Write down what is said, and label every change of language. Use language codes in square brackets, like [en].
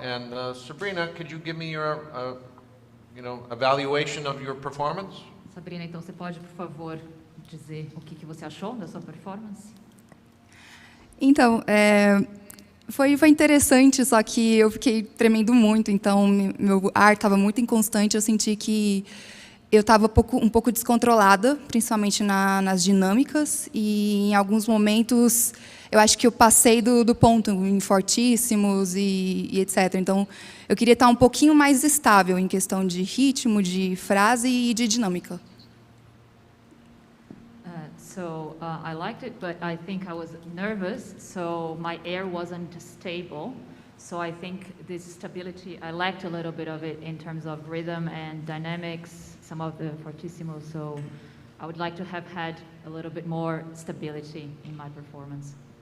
[en] And Sabrina, could you give me your, evaluation of your performance? [pt] Sabrina, então você pode, por favor, dizer o que você achou da sua performance? Então, foi interessante, só que eu fiquei tremendo muito, então meu ar estava muito inconstante, eu senti que eu estava um pouco descontrolada, principalmente nas dinâmicas, e em alguns momentos eu acho que eu passei do ponto em fortíssimos e etc. Então, eu queria estar um pouquinho mais estável em questão de ritmo, de frase e de dinâmica. [en] So I liked it, but I think I was nervous, so my air wasn't stable. So I think this stability, I lacked a little bit of it in terms of rhythm and dynamics, some of the fortissimos. So I would like to have had a little bit more stability in my performance.